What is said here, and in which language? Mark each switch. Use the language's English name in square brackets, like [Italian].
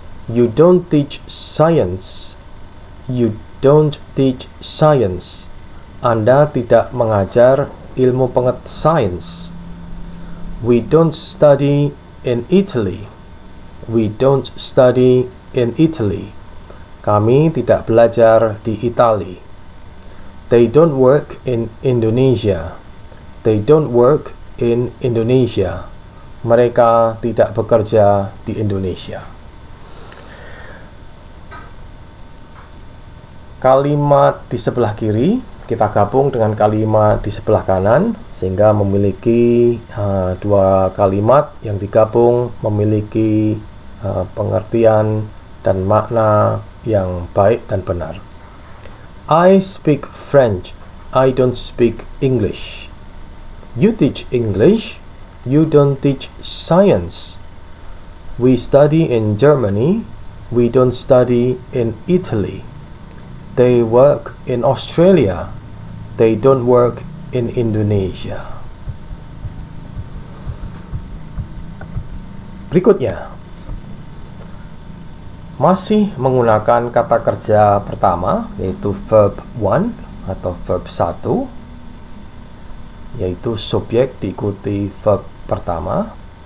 [English] You don't teach science. You don't teach science. [Indonesian] Anda tidak mengajar ilmu sains. [English] We don't study in Italy. We don't study in Italy. [Indonesian] Kami tidak belajar di Italia. [English] They don't work in Indonesia. They don't work in Indonesia. [Indonesian] Mereka tidak bekerja di Indonesia. Kalimat di sebelah kiri kita gabung dengan kalimat di sebelah kanan sehingga memiliki dua kalimat yang digabung memiliki pengertian dan makna yang baik dan benar. [English] I speak French. I don't speak English. You teach English. You don't teach science. We study in Germany. We don't study in Italy. They work in Australia. They don't work in Indonesia. [Indonesian] Berikutnya, masih menggunakan kata kerja pertama, yaitu verb 1 atau verb 1, yaitu subjek diikuti verb pertama.